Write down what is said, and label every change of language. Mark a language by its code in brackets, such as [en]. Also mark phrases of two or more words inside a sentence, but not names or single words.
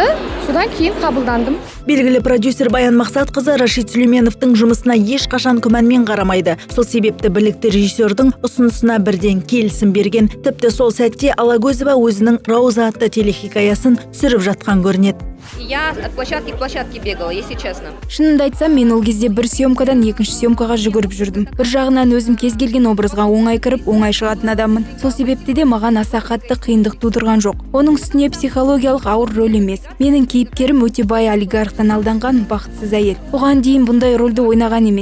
[kk] Содан кейін қабылдандым. Белгілі продюсер Баян Мақсатқызы Рашид Сүлейменовтың жұмысына ешқашан күмәнмен қарамайды. Сол себепті білікті режиссердің ұсынысына бірден келісім берген. Тіпті сол сәтте Алагөзова өзінің Рауза атты телехикаясын түсіріп жатқан көрінеді. [ru] Я от площадки к площадке бегала, если честно. [kk] Шынымды айтсам, мен ол кезде бір съемкадан екінші съемкаға жүгіріп жүрдім. Бір жағынан өзім кез келген образға оңай кіріп, оңай шығатын адаммын. Сол себепті де маған аса қатты қиындық тудырған жоқ. Оның үстіне психологиялық ауыр рөл емес. Менің кейіпкерім өте бай олигархтан алданған бақытсыз әйел. Оған дейін бұндай рөлді ойнаған емес.